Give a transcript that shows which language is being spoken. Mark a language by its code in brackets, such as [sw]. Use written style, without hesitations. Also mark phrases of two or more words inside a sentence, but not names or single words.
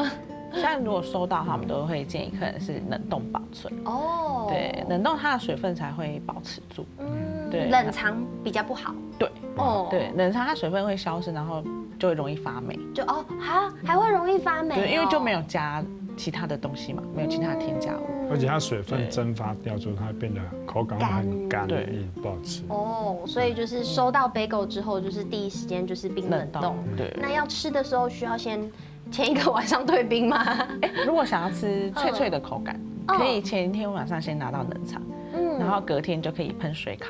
[zh] 像如果收到，他們都會建議客人是冷凍保存。哦，對，冷凍它的水分才會保持住。對，冷藏比較不好。對，對，冷藏它水分會消失，然後就會容易發霉。還會容易發霉。對，因為就沒有加其他的東西嘛，沒有其他的添加物，而且它水分蒸發掉之後，它會變得口感很乾硬，不好吃。哦，所以就是收到 bagel 之後，就是第一時間就是冰冷凍。對，那要吃的時候需要先前一個晚上退冰嗎？如果想要吃脆脆的口感，可以前一天晚上先拿到冷藏，然後隔天就可以噴水烤。